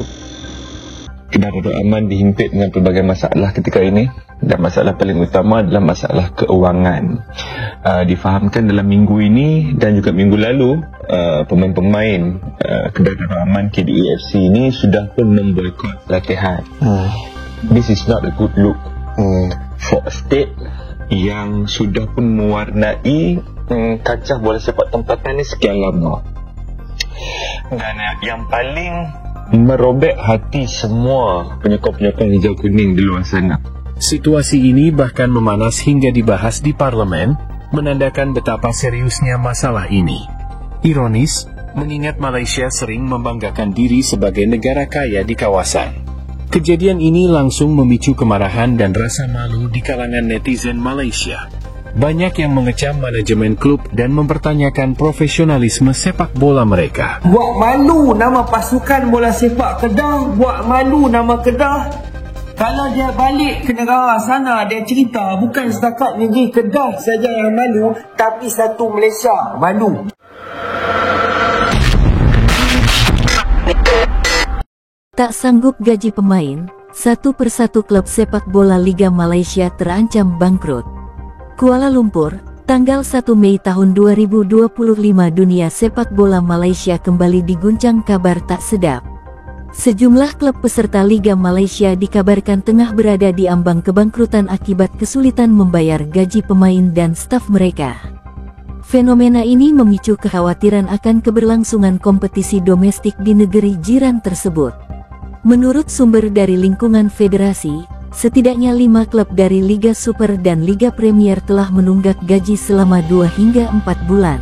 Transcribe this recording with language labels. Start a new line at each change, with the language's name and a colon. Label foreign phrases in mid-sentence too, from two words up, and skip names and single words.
Malay: Kedai Darul Aman dihimpit dengan pelbagai masalah ketika ini, dan masalah paling utama adalah masalah keuangan. Difahamkan dalam minggu ini dan juga minggu lalu, pemain-pemain Kedai Darul Aman KDAFC ini sudah pun memboikot latihan.
English: This is not a good look for a state
Malay: yang sudah pun mewarnai kancah bola sepak tempatan ini sekian lama. Dan yang paling merobek hati semua penyokong-penyokong hijau kuning di luar sana,
Indonesian: situasi ini bahkan memanas hingga dibahas di parlemen, menandakan betapa seriusnya masalah ini. Ironis, mengingat Malaysia sering membanggakan diri sebagai negara kaya di kawasan. Kejadian ini langsung memicu kemarahan dan rasa malu di kalangan netizen Malaysia. Banyak yang mengecam manajemen klub dan mempertanyakan profesionalisme sepak bola mereka.
Malay: Buat malu nama pasukan bola sepak Kedah, buat malu nama Kedah. Kalau dia balik ke negara sana, dia cerita bukan setakat negeri Kedah saja yang malu, tapi satu Malaysia malu.
Indonesian: Tak sanggup gaji pemain, satu persatu klub sepak bola Liga Malaysia terancam bangkrut. Kuala Lumpur, tanggal 1 Mei tahun 2025, dunia sepak bola Malaysia kembali diguncang kabar tak sedap. Sejumlah klub peserta Liga Malaysia dikabarkan tengah berada di ambang kebangkrutan akibat kesulitan membayar gaji pemain dan staf mereka. Fenomena ini memicu kekhawatiran akan keberlangsungan kompetisi domestik di negeri jiran tersebut. Menurut sumber dari lingkungan federasi, setidaknya 5 klub dari Liga Super dan Liga Premier telah menunggak gaji selama 2 hingga 4 bulan.